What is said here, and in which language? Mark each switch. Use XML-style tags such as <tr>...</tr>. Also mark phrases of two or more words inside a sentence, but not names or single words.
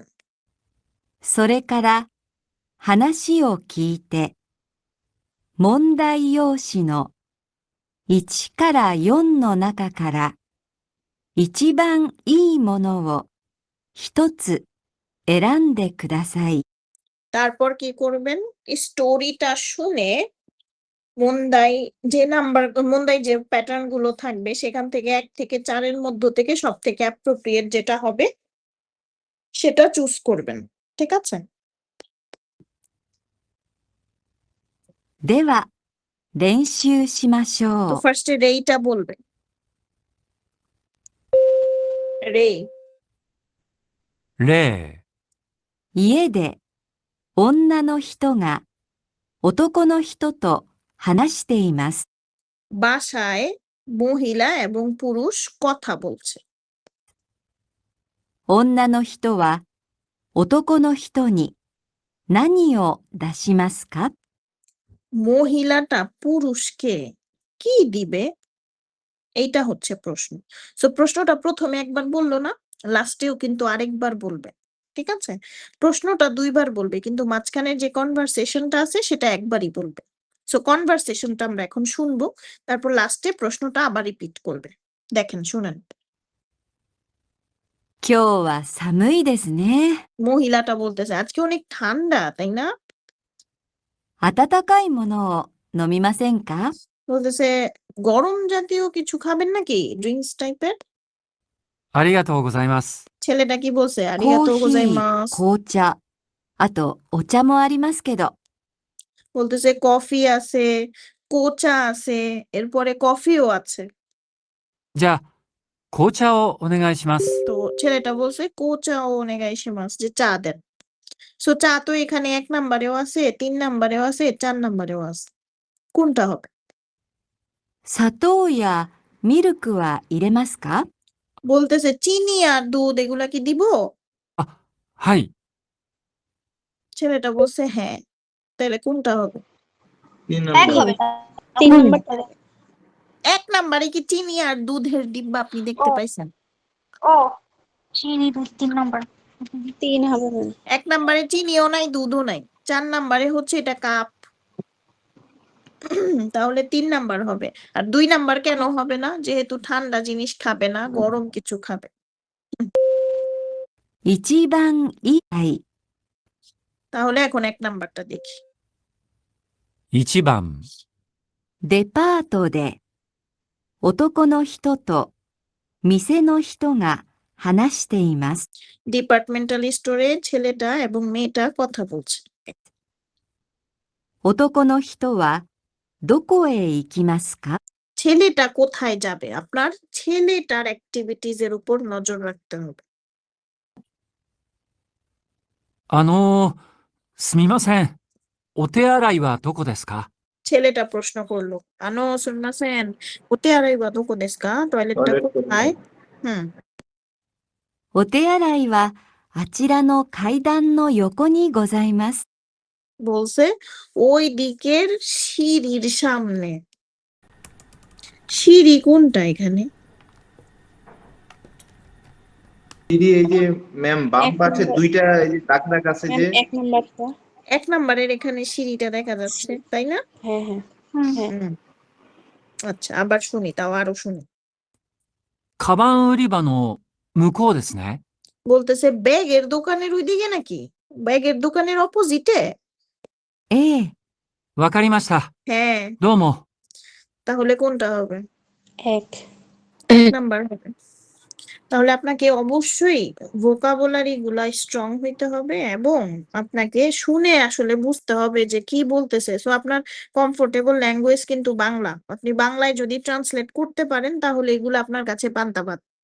<ja>それから話を聞いて、問題用紙の1から4の中から一番いいものを一つ選んでください。</ja> <bn>তারপর কি করবেন? স্টোরিটা শুনে মন্দাই যে প্যাটার্ন গুলো থাকবে সেখান থেকে 1 থেকে 4 এর মধ্য থেকে সবথেকে অ্যাপ্রোপ্রিয়েট যেটা হবে সেটা চুজ করবেন। ঠিক আছে?</bn> <ja>では、練習しまし</ja> <bn>তো</bn> <ja>ょう。</ja> <bn>ফার্স্টে রেইটা বলবে। রে</bn> <ja>例、家で女の人が男の人と話しています。</ja> <bn>বাসায় মহিলা এবং পুরুষ কথা বলছে।</bn> <ja>女の人は男の人に何を出しますか?</ja> <bn>মহিলাটা পুরুষকে কি দিবে? এইটা হচ্ছে প্রশ্ন। সো প্রশ্নটা প্রথমে একবার বলল না, লাস্টেও কিন্তু আরেকবার বলবে। ঠিক আছে? প্রশ্নটা 2 বার বলবে কিন্তু মাঝখানে যে কনভারসেশনটা আছে সেটা একবারই বলবে। সো কনভারসেশনটা আমরা এখন শুনবো, তারপর লাস্টে প্রশ্নটা আবার রিপিট করবে। দেখেন, শুনেন।</bn> <ja>今日は寒いですね。</ja> <bn>মহিলাটা বলতেছে আজকে অনেক ঠান্ডা, তাই না?</bn> <ja>温かいものを飲みませんか?</ja> <bn>বলতেছে গরম জাতীয় কিছু খাবেন নাকি? ড্রিংকস টাইপের?</bn> <ja>ありがとうございます。</ja> <bn>ছেলেটা কি বলছে?</bn> <ja>コー আরিগাতো ヒー、 গোজাইমাস। 紅茶、あとお茶もありますけど。</ja> <bn>বলতেছে কফি আছে, কোচা আছে, এরপরে কফিও আছে।</bn> <ja>じゃあ、紅茶をお願いします。</ja> <bn>তো ছেলেটা বলছে</bn> <ja>紅茶 を お願いします,</ja> <bn>যে চা দেন। সো চা তো এখানে 1 নাম্বারেও আছে, 3 নাম্বারেও আছে, 4 নাম্বারেও আছে। কোনটা হবে?</bn> <ja>砂糖やミルクは入れますか?</ja> <bn>বলতেছে চিনি আর দুধ এগুলা কি দিব?</bn> <ja>あ、はい。</ja> <bn>ছেলেটা বলছে হ্যাঁ। তাহলে কোনটা হবে? 3 এক নাম্বার। হবে 3 নাম্বারটা 1 নাম্বারে কি চিনি আর দুধের ডিব্বা আপনি দেখতে পাইছেন? ও চিনি দুধ 3 নাম্বার 3 হবে ম্যাম 1 নাম্বারে চিনিও নাই, দুধও নাই। 4 নাম্বারে হচ্ছে এটা কাপ। তাহলে 3 নাম্বার হবে। আর 2 নাম্বার কেন হবে না? যেহেতু ঠান্ডা জিনিস খাবে না, গরম কিছু খাবে।</bn> <ja>一番いい。はい。</ja> <bn>তাহলে এখন 1 নাম্বারটা দেখি।</bn> <ja>1 番、デパートで男の人と店の人が話しています。</ja> <bn>ডিপার্টমেন্টাল স্টোরে ছেলেটা এবং মেয়েটা কথা বলছে।</bn> <ja>男の人はどこへ行きますか?</ja> <bn>ছেলেটা কোথায় যাবে? আপনার ছেলেটার অ্যাক্টিভিটিজ এর উপর নজর রাখতে হবে।</bn> <ja>すみません。お手洗いはどこですか?</ja> <bn>ছেলেটা প্রশ্ন করলো,</bn> <ja>すみません お手洗い は どこ です か?</ja> <bn>টয়লেটটা টয়লেট কোথায়? কোথায়? হুম</bn> <ja>お手洗いはあちらの階段の横にございます。</ja> <bn>বলছে ওই দিকের সিঁড়ির সামনে। সিঁড়ি কোনটা এখানে? দিদি এই যে ম্যাম বাম এক পাশে নাম্বার। 2টা এই যে দাগ আছে ম্যাম যে 1 নাম্বারটা 1 নাম্বারের এখানে সিঁড়িটা দেখা যাচ্ছে, তাই না? হ্যাঁ হ্যাঁ হ্যাঁ হুম। আচ্ছা, আবার শুনি, তাও আরো শুনি।</bn> <ja>カバン売り場の向こうですね。</ja> <bn>বলতেছে ব্যাগের দোকানের ওইদিকে নাকি? ব্যাগের দোকানের অপোজিটে?</bn> <ja>ええ、わかりました。</ja> <bn>হ্যাঁ।</bn> <ja>どうも。</ja> <bn>তাহলে কোনটা হবে? 1 নাম্বার হবে। তাহলে আপনাকে অবশ্যই ভোকাবুলারি গুলা স্ট্রং হইতে হবে এবং আপনাকে শুনে আসলে বুঝতে হবে যে কি বলতেছে। সো আপনার</bn> <en>comfortable language</en> <bn>কিন্তু বাংলা। আপনি বাংলায় যদি ট্রান্সলেট করতে পারেন তাহলে এগুলো আপনার কাছে পান্তা ভাত।</bn>